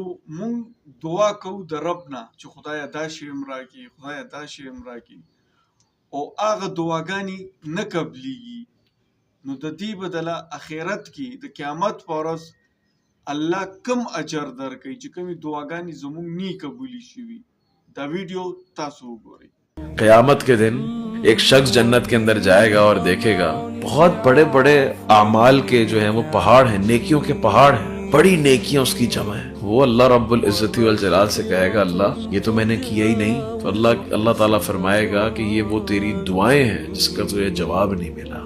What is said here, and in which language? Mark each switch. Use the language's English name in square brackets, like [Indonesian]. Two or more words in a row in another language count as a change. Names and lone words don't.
[Pashto] مونږ دعا کوو د رب نه چې خدای دا شی راکړي، خدای دا شی راکړي، او هغه دعاګانې نه قبليږي، نو د دې بدله اخرت کې د قیامت په ورځ الله کم اجر درکوي چې کومې دعاګانې زموږ نی قبولي شوي. دا ویډیو تاسو وګورئ. [Urdu] قیامت کے دن ایک شخص جنت کے اندر جائے گا اور دیکھے گا بہت بڑے بڑے اعمال کے جو ہے وہ پہاڑ ہیں، نیکیوں کے پہاڑ ہیں، بڑی نیکیاں اس کی جمع ہے. وہ اللہ [Arabic] رب العزة والجلال [Urdu] سے کہے گا، اللہ یہ تو میں نے کیا ہی نہیں. تو اللہ تعالیٰ فرمائے گا کہ یہ وہ تیری دعائیں ہیں جس کا تجھے جواب نہیں ملا.